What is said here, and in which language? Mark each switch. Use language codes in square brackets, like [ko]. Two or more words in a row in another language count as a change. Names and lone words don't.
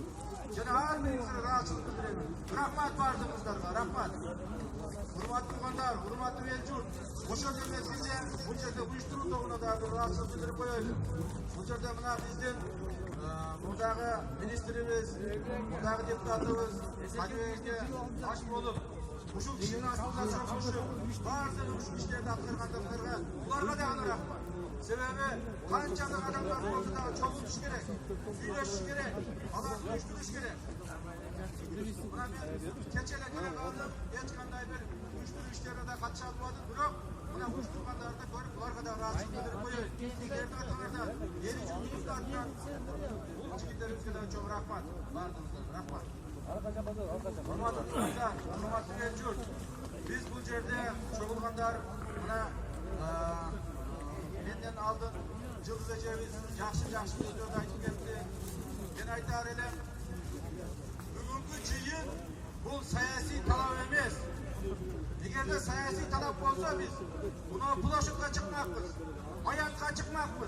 [kk] Және әрбіріңізге разышылық білдіремін. Рахмат бардыңыздарға, рахмат. Құрметті туғандар, құрметті ел жұрт, осы жерде сізде бұл жерде ұйыштыру тобына да разышылық білдіріп қояйын. Бұл жерде мына біздің мұндағы министріміз, мұндағы депутатымыз, әдебиетке аш болып, [ky] ушул кишинин астында чогулушуп баардыгы ушул иштерди аткаргандыктарга буларга дагы рахмат. Себеби канчалык адамдар болсо дагы чогулуш керек, сүйлөшүш керек, аларды уюштуруш керек. Мына мен кече эле келе калдым, эч кандай бир уюштуруу иштерине да катыша албадым, бирок мына уюштургандарды көрүп буларга дагы ыраазычылык билдирип коеюн. Сиздердин атыңардан, эл журтубуздун атынан кичинектерибизге дагы чоң рахмат. Баардыгыңыздарга рахмат. [kk] Құрметті ел жұрт, біз бұл жерде [ky] чогулгандар мына менден алдын Жылдыз эжебиз жакшы сөздөрдү айтып кетти. Мен айтар элем, бүгүнкү жыйын бул саясий талап эмес. Эгерде саясий талап болсо биз мына площадька чыкмакпыз, аянтка чыкмакпыз.